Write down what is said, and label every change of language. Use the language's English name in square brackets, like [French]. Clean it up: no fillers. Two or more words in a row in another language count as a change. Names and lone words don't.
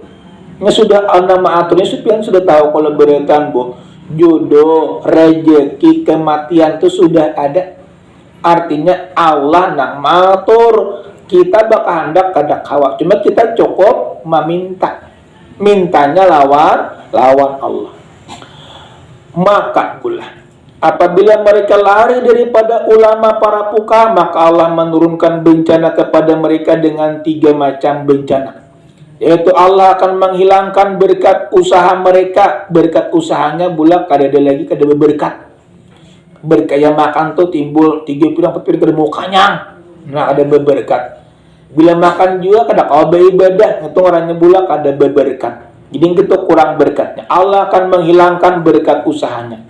[Banjar] Nya sudah nama aturnya pian sudah tahu kalau berkatan bu, jodoh, rezeki, kematian itu sudah ada. Artinya Allah nang matur, kita bakal hendak kada kawak, cuma kita cukup meminta. Mintanya lawan Allah. [Indonesian] Maka pula apabila mereka lari daripada ulama para fuqaha, maka Allah menurunkan bencana kepada mereka dengan 3 macam bencana. Yaitu Allah akan menghilangkan berkat usaha mereka. [Banjar] Berkat usahanya pula kada ada lagi, kada berberkat. Berkaya makan tuh timbul 3 piring 4 piring kada mau kanyang. Nah, ada berberkat. Bila makan juga kada kau beribadah, itu orangnya pula kada berberkat. Jadi itu kurang berkatnya. Allah akan menghilangkan berkat usahanya.